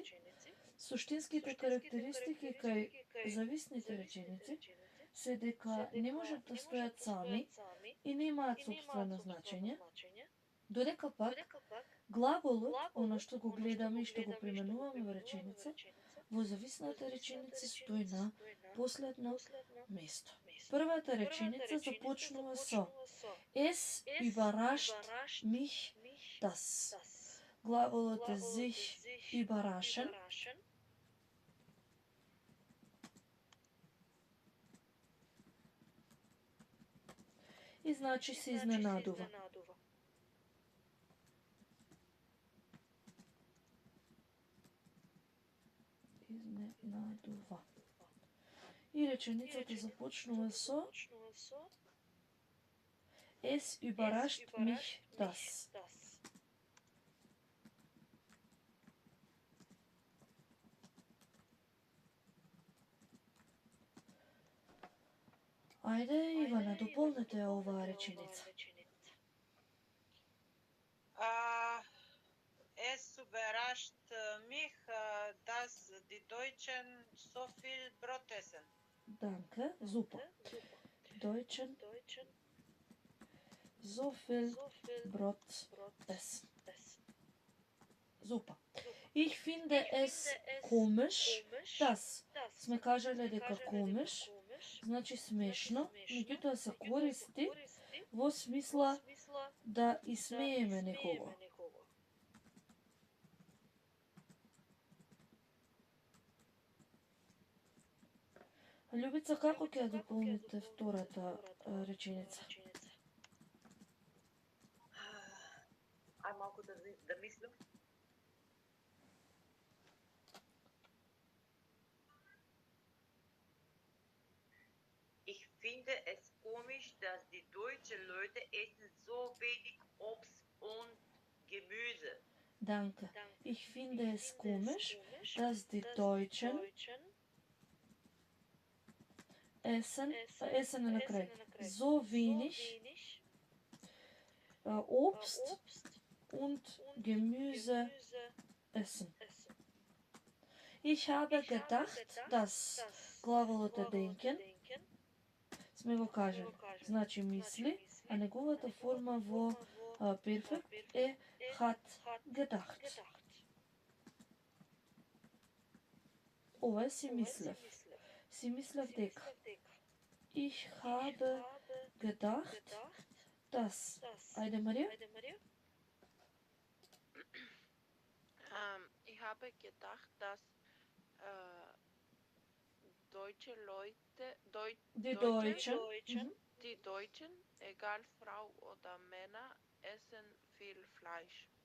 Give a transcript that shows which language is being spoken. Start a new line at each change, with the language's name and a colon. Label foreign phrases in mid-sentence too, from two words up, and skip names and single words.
Macedonian: Суштинските карактеристики кај зависните реченици се дека не можат да стојат сами и немаат сопствено значење, додека пак глаголот, она што го гледаме и што го применуваме во реченица, во зависната реченица стои на последно место. Првата реченица започнува со
German: Es überrascht mich das.
Macedonian: Глаголот е
German: sich überraschen.
Macedonian: И значи се изненадува. Изненадува. И реченицата започнува со
German: Es überrascht mich das.
Macedonian: Ајде, Ивана, дополнете оваа реченица.
German: Es überrascht mich, dass die Deutschen so viel Brot essen. Danke, super. Deutschen so viel Brot essen. Super. Ich finde es komisch, dass.
Macedonian: Сме кажале дека komisch значи смешно, меѓутоа се користи во смисла да исмееме некого. Љубица, како ќе ја дополните втората реченица? Ај малку да мислам.
German: Ich finde es komisch, dass die deutschen Leute essen so wenig Obst und Gemüse. Danke. Ich finde es komisch, dass die Deutschen essen
Macedonian: на крај
German: so wenig Obst und Gemüse essen. Ich habe gedacht, dass
Macedonian: глаголот е denken сме го кажали. Значи мисли, а неговата форма во перфект е
German: hat gedacht.
Macedonian: Ова е си мислев. Си мислев дека.
German: Ich habe gedacht, dass.
Macedonian: Ајде, Марија?
German: Ich habe gedacht, dass deutsche Leute, die Deutschen, egal Frau oder Männer, essen viel Fleisch.